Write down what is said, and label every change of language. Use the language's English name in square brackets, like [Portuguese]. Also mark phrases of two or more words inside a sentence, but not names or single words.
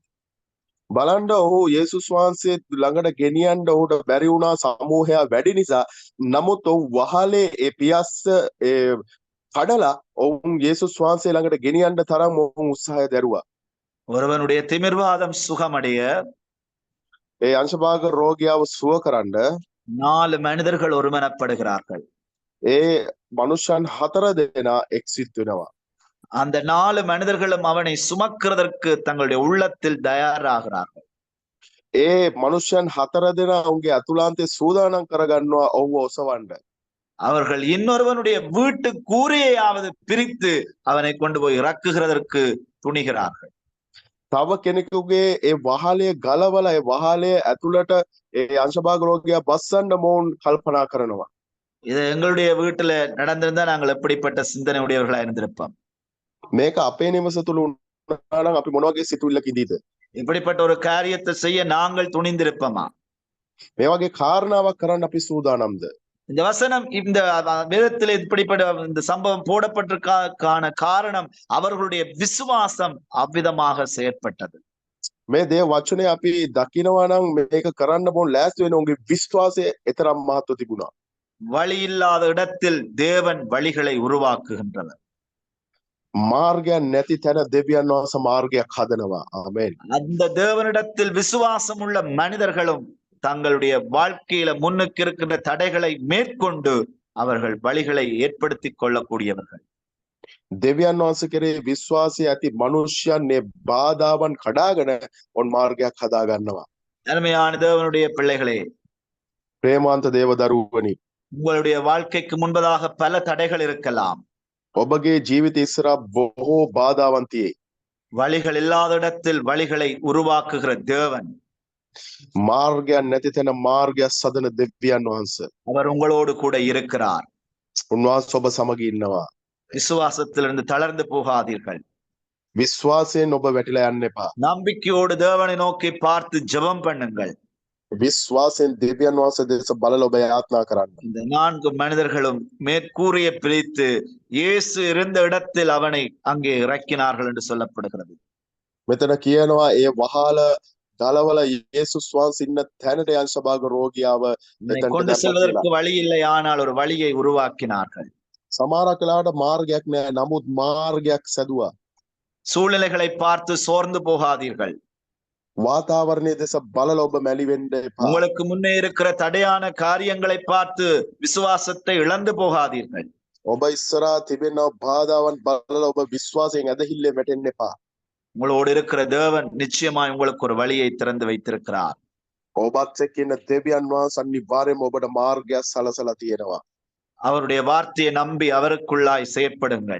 [Sinhala] බලන්න ඔහු යේසුස් වහන්සේ ළඟට ගෙනියන්න ඔහුට බැරි වුණා සමූහයා වැඩි නිසා. නමුත් ඔහු වහලේ ඒ පියස්ස කඩලා ඔවුන් යේසුස් වහන්සේ ළඟට ගෙනියන්න තරම් ඔවුන් උත්සාහය දැරුවා. [Tamil] ஒருவனுடைய திமிர்வாதம் சுகமடைய [Sinhala] ඒ අංශභාග රෝගියාව සුව කරන්න [Tamil] 4 மனிதர்கள் ஒருமனப்படுகிறார்கள். [Sinhala] ඒ මනුෂ්‍යයන් 4 දෙනා එක්සිත් වෙනවා. [Tamil] அந்த 4 மனிதர்களும் அவனை சுமக்கிறதற்கு தங்களுடைய உள்ளத்தில் தயாராகிறார்கள். [Sinhala] ඒ මනුෂ්‍යයන් 4 දෙනා ඔවුන්ගේ අතුලාන්තේ සූදානම් කරගන්නවා ඔව්ව ඔසවන්න. [Tamil] அவர்கள் இன்னொருவனுடைய வீட்டு கூரையாவது பிரித்து அவனை கொண்டு போய் இறக்குகிறதற்கு துணிகிறார்கள். [Sinhala] තව කෙනෙකුගේ ඒ වහලේ ගලවලා ඒ වහලේ ඇතුළට ඒ අංශභාග රෝගියා බස්සන්න මොවුන් කල්පනා කරනවා. [Tamil] இது எங்களுடைய வீட்டுல நடந்திருந்தா நாங்கள் எப்படிப்பட்ட சிந்தனை உடையவர்களா இருந்திருப்போம். [Sinhala] මේක අපේ නිවස තුල වුණා නම් අපි මොන වගේ සිතුවිල්ලක ඉදීද? [Tamil] இப்படிப்பட்ட ஒரு காரியத்தை செய்ய நாங்கள் துணிந்திருப்போமா? [Sinhala] මේ වගේ කාරණාවක් කරන්න අපි සූදානම්ද? [Tamil] இந்த வசனம் இந்த வேதத்தில் இப்படிப்பட்ட இந்த சம்பவம் போடப்பட்டிருக்கான காரணம் அவர்களுடைய விசுவாசம் அவ்விதமாக செயற்பட்டது. [Sinhala] මේ දේ වචනේ අපි දකිනවා නම් මේක කරන්න මොන් ලෑස්ති වෙන උන්ගේ විශ්වාසය එතරම් මහත්ව තිබුණා. [Tamil] வழி இல்லாத இடத்தில் தேவன் வழிகளை உருவாக்குகின்றனர். [Sinhala] මාර්ගයක් නැති තැන දෙවියන් වහන්සේ මාර්ගයක් හදනවා. ආමේන්. [Tamil] அந்த தேவனிடத்தில் விசுவாசம் உள்ள மனிதர்களும் தங்களுடைய வாழ்க்கையில முன்னுக்கு இருக்கின்ற தடைகளை மேற்கொண்டு அவர்கள் வழிகளை ஏற்படுத்திக் கொள்ளக்கூடியவர்கள். [Sinhala] දෙවියන් වහන්සේ කෙරේ විශ්වාසය ඇති මනුෂ්‍යයන් මේ බාධාවන් කඩාගෙන ඔන් මාර්ගයක් හදා ගන්නවා. [Tamil] அருமையான தேவனுடைய பிள்ளைகளே, [Sinhala] ප්‍රේමාන්ත දේව දරුවනි, [Tamil] உங்களுடைய வாழ்க்கைக்கு முன்பதாக பல தடைகள் இருக்கலாம். [Sinhala] ඔබගේ ජීවිත ඉස්සරහා බොහෝ බාධාවන් තියෙයි. [Tamil] வழிகள் இல்லாத இடத்தில் வழிகளை உருவாக்குகிற தேவன் [Sinhala] මාර්ගයක් නැති තැන මාර්ගයක් සදන දෙවියන් වහන්සේ. [Tamil] அவர் உங்களோடு கூட இருக்கிறார். [Sinhala] උන්වහන්සේ ඔබ සමග ඉන්නවා. [Tamil] விசுவாசத்திலிருந்து தளர்ந்து போகாதீர்கள். [Sinhala] විශ්වාසයෙන් ඔබ වැටිලා යන්න එපා. [Tamil] நம்பிக்கையோடு தேவனை நோக்கி பார்த்து ஜெபம் பண்ணுங்கள். [Sinhala] විශ්වාසයෙන් දෙවියන් වහන්සේ දෙස බලලා ඔබ යාත්නා කරන්න. [Tamil] இந்த 4 மனிதர்களும் மேற்கூரையை பிரித்து இயேசு இருந்த இடத்தில் அவனை அங்கே இறக்கினார்கள் என்று சொல்லப்படுகிறது. [Sinhala] මෙතන කියනවා ඒ වහාල ගලවල යේසුස් වහන්සේ ඉන්න තැනට අංශභාග රෝගියාව මෙතනට [Tamil] கொண்டு [Sinhala] දැම්මා. [Tamil] செல்வதற்கு வழி இல்லை, ஆனால் ஒரு வழியை உருவாக்கினார்கள். [Sinhala] සමහරක් වෙලාවට මාර්ගයක් නෑ, නමුත් මාර්ගයක් සැදුවා. [Tamil] சூழ்நிலைகளை பார்த்து சோர்ந்து போகாதீர்கள். [Sinhala] වාතාවරණයේ දෙස බලලා ඔබ මැලි වෙන්න එපා. [Tamil] உங்களுக்கு முன்னே இருக்கிற தடையான காரியங்களை பார்த்து விசுவாசத்தை இழந்து போகாதீர்கள். [Sinhala] ඔබ ඉස්සරහා තිබෙන බාධාවන් බලලා ඔබ විශ්වාසයෙන් ඇදහිල්ලේ වැටෙන්න එපා. [Tamil] உங்களோடு இருக்கிற தேவன் நிச்சயமாய் உங்களுக்கு ஒரு வழியை திறந்து வைத்திருக்கிறார். [Sinhala] ඔබත් එක්ක ඉන්න දෙවියන් වහන්සේ අනිවාර්යයෙන්ම ඔබට මාර්ගයක් සලසලා තියෙනවා. [Tamil] அவருடைய வார்த்தையை நம்பி அவருக்குள்ளாய் செயற்படுங்கள்.